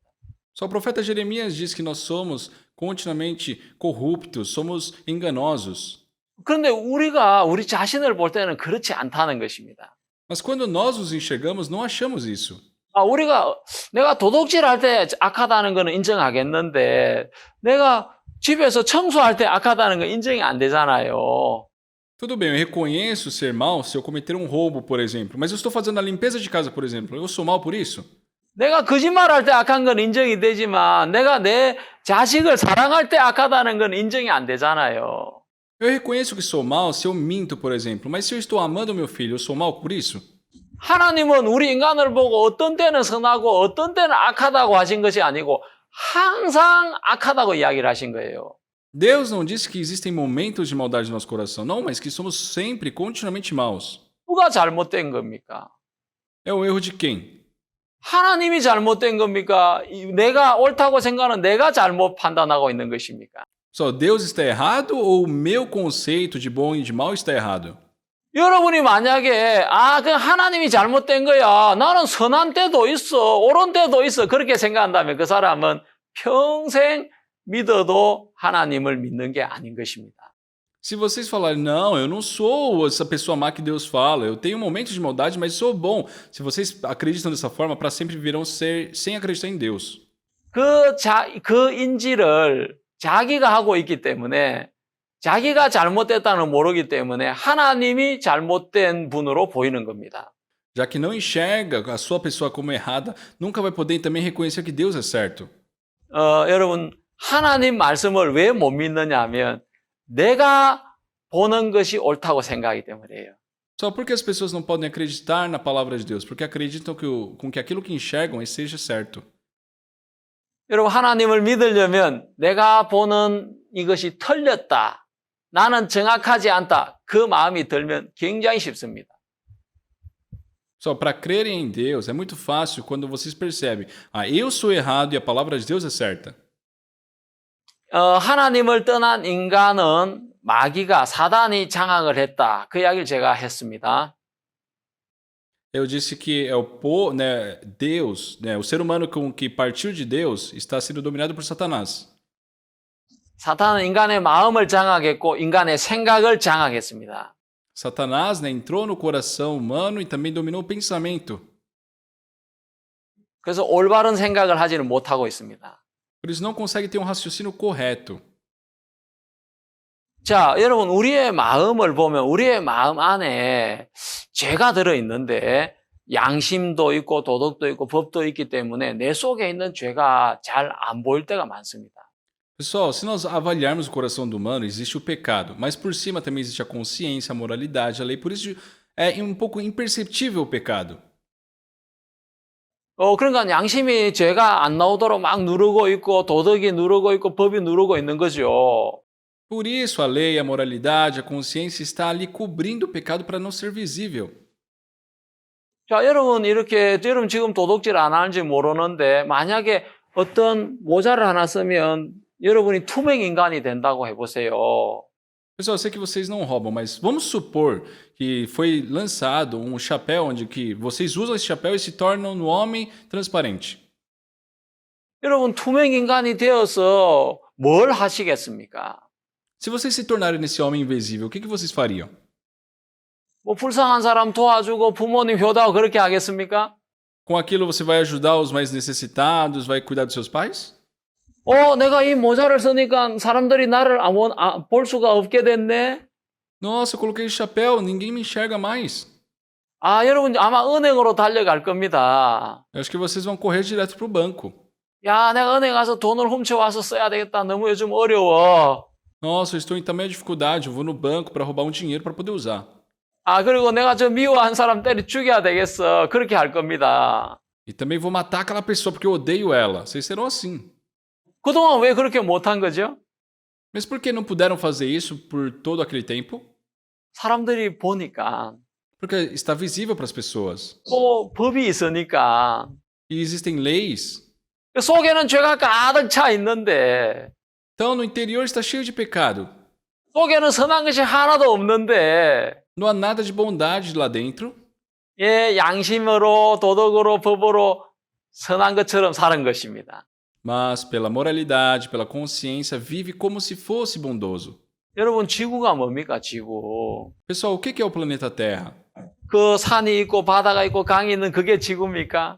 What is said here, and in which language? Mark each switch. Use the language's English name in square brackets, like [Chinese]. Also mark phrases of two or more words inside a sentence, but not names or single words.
[Portuguese] Só o profeta Jeremias diz que nós somos continuamente corruptos, somos enganosos. [Korean] 그런데 우리가 우리 자신을 볼 때는 그렇지 않다는 것입니다. [Portuguese] Mas quando nós nos enxergamos, não achamos isso. [Korean] 내가 도둑질할 때 악하다는 거는 인정하겠는데 내가 집에서 청소할 때 악하다는 건 인정이 안 되잖아요. [Portuguese] Tudo bem, eu reconheço ser mal se eu cometer um roubo, por exemplo. Mas eu estou fazendo a limpeza de casa, por exemplo. Eu sou mal por isso? [Korean] 내가 거짓말할 때 악한 건 인정이 되지만 내가 내 자식을 사랑할 때 악하다는 건 인정이 안 되잖아요. [Portuguese] Eu reconheço que sou mal se eu minto, por exemplo. Mas se eu estou amando meu filho, eu sou mal por isso? [Korean] 하나님은 우리 인간을 보고 어떤 때는 선하고 어떤 때는 악하다고 하신 것이 아니고 항상 악하다고 이야기를 하신 거예요. [Portuguese] Deus não disse que existem momentos de maldade no nosso coração, não, mas que somos sempre, continuamente maus. [Korean] 누가 잘못된 겁니까? [Portuguese] É o erro de quem? [Korean] 하나님이 잘못된 겁니까? 내가 옳다고 생각하는 내가 잘못 판단하고 있는 것입니까? [Portuguese] Só Deus está errado ou o meu conceito de bom e de mal está errado? [Korean] 여러분이 만약에 그 하나님이 잘못된 거야. 나는 선한 때도 있어. 옳은 때도 있어. 그렇게 생각한다면 그 사람은 평생 믿어도 하나님을 믿는 게 아닌 것입니다. [Portuguese] Se vocês falarem, não, eu não sou essa pessoa má que Deus fala, eu tenho momentos de maldade, mas sou bom. Se vocês acreditam dessa forma, para sempre virão ser sem acreditar em Deus. [Korean] 그 인지를 자기가 하고 있기 때문에 자기가 잘못됐다는 걸 모르기 때문에 하나님이 잘못된 분으로 보이는 겁니다. [Portuguese] Já que não enxerga a sua pessoa como errada, nunca vai poder também reconhecer que Deus é certo. [Korean] 여러분, 하나님 말씀을 왜 못 믿느냐 하면 내가 보는 것이 옳다고 생각하기 때문이에요. [Portuguese] Só porque as pessoas não podem acreditar na palavra de Deus, porque acreditam com que aquilo que enxergam seja certo. [Korean] 여러분, 하나님을 믿으려면 내가 보는 이것이 틀렸다, 나는 정확하지 않다, 그 마음이 들면 굉장히 쉽습니다. [Portuguese] Só para crerem em Deus é muito fácil quando vocês percebem, eu sou errado e a palavra de Deus é certa. [Korean] 하나님을 떠난 인간은 마귀가 사단이 장악을 했다. 그 이야기를 제가 했습니다. [Portuguese] Eu disse que Deus, o ser humano que partiu de Deus está sendo dominado por Satanás. [Korean] 사탄은 인간의 마음을 장악했고 인간의 생각을 장악했습니다. [Portuguese] Satanás, entrou no coração humano e também dominou o pensamento. [Korean] 그래서 올바른 생각을 하지는 못하고 있습니다. [Portuguese] Por isso não consegue ter um raciocínio correto. [Korean] 자, 여러분, 우리의 마음을 보면 우리의 마음 안에 죄가 들어있는데 양심도 있고 도덕도 있고 법도 있기 때문에 내 속에 있는 죄가 잘 안 보일 때가 많습니다. [Portuguese] Pessoal, se nós avaliarmos o coração do humano, existe o pecado, mas por cima também existe a consciência, a moralidade, a lei, por isso é um pouco imperceptível o pecado. [Korean] 그러니까 양심이 죄가 안 나오도록 막 누르고 있고 도덕이 누르고 있고 법이 누르고 있는 거죠. [Portuguese] Por isso a lei, a moralidade, a consciência está ali cobrindo o pecado para não ser visível. [Korean] 자, 여러분 여러분 지금 도둑질 안 하는지 모르는데 만약에 어떤 모자를 하나 쓰면 여러분이 투명 인간이 된다고 해보세요. [Portuguese] Pessoal, eu sei que vocês não roubam, mas vamos supor que foi lançado um chapéu onde que vocês usam esse chapéu e se tornam um homem transparente. [Korean] 여러분 투명 인간이 되어서 뭘 하시겠습니까? [Portuguese] Se vocês se tornarem esse homem invisível, o que vocês fariam? [Korean] 뭐 불쌍한 사람 도와주고 부모님 효도하고 그렇게 하겠습니까? [Portuguese] Com aquilo você vai ajudar os mais necessitados, vai cuidar dos seus pais? [Korean] 내가 이 모자를 쓰니까 사람들이 나를 볼 수가 없게 됐네? [Portuguese] Nossa, eu coloquei esse chapéu, ninguém me enxerga mais. [Korean] 여러분 아마 은행으로 달려갈 겁니다. [Portuguese] Eu acho que vocês vão correr direto para o banco. [Korean] 야, 내가 은행 가서 돈을 훔쳐와서 써야 되겠다. 너무 요즘 어려워. [Portuguese] Nossa, eu estou em tamanha dificuldade, eu vou no banco para roubar um dinheiro para poder usar. [Korean] 그리고 내가 저 미워한 사람 때려 죽여야 되겠어. 그렇게 할 겁니다. [Portuguese] E também vou matar aquela pessoa porque eu odeio ela. Vocês serão assim. [Korean] 그동안 왜 그렇게 못한 거죠? [Portuguese] Mas por que não puderam fazer isso por todo aquele tempo? [Korean] 사람들이 보니까. [Portuguese] Porque está visível para as pessoas. [Korean] 또 법이 있으니까. [Portuguese] E existem leis. [Korean] 속에는 죄가 가득 차 있는데. [Portuguese] Então, no interior está cheio de pecado. [Korean] 속에는 선한 것이 하나도 없는데. [Portuguese] Não há nada de bondade lá dentro. [Korean] 양심으로 도덕으로 법으로 선한 것처럼 사는 것입니다. [Portuguese] Mas pela moralidade, pela consciência, vive como se fosse bondoso. [Korean] 여러분, 지구가 뭡니까, 지구? [Portuguese] Pessoal, o que é o planeta Terra? [Korean] 그 산이 있고 바다가 있고 강이 있는 그게 지구입니까?